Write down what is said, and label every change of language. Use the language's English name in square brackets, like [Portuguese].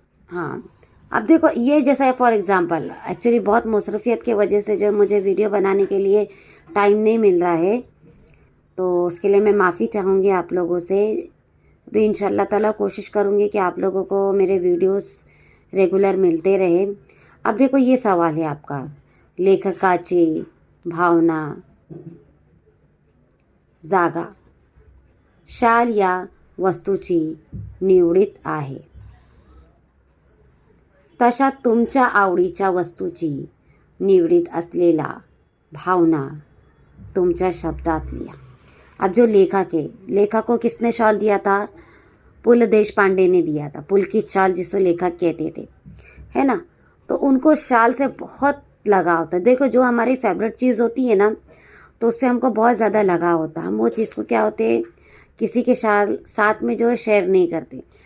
[Hindi] हाँ, अब देखो ये जैसा फॉर एग्जांपल एक्चुअली बहुत मसरूफियत की वजह से जो मुझे वीडियो बनाने के लिए टाइम नहीं मिल रहा है, तो उसके लिए मैं माफ़ी चाहूँगी आप लोगों से। भी इंशाल्लाह ताला कोशिश करूँगी कि आप लोगों को मेरे वीडियोस रेगुलर मिलते रहे। अब देखो ये सवाल है आपका, [Marathi] लेखकाची भावना जागा शाल या वस्तूची निवडीत आहे, तशा तुमच्या आवडीच्या वस्तूची निवडीत असलेला भावना तुमच्या शब्दात लिहा। [Hindi] अब जो लेखक को किसने शॉल दिया था? पुल देशपांडे ने दिया था। पुल की शाल जिसको लेखक कहते थे, है ना। तो उनको शाल से बहुत लगाव था। देखो जो हमारी फेवरेट चीज़ होती है ना, तो उससे हमको बहुत ज़्यादा लगाव होता है। हम वो चीज़ को क्या होते हैं किसी के साथ में जो है शेयर नहीं करते।